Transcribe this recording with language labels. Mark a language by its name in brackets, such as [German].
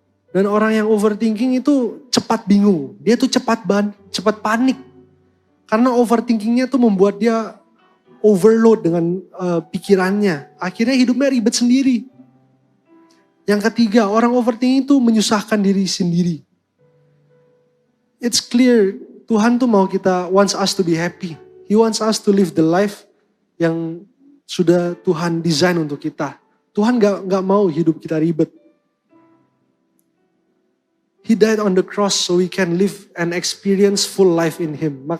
[Indonesian] Dan orang yang overthinking itu cepat bingung. Dia tuh cepat panik. Karena overthinkingnya tuh membuat dia overload dengan pikirannya. Akhirnya hidupnya ribet sendiri. Yang ketiga, orang overthinking itu menyusahkan diri sendiri. [English] It's clear, [Indonesian] Tuhan tuh mau [English] wants us to be happy. He wants us to live the life [Indonesian] yang sudah Tuhan desain untuk kita. Tuhan gak mau hidup kita ribet. [English] He died on the cross so we can live and experience full life in Him.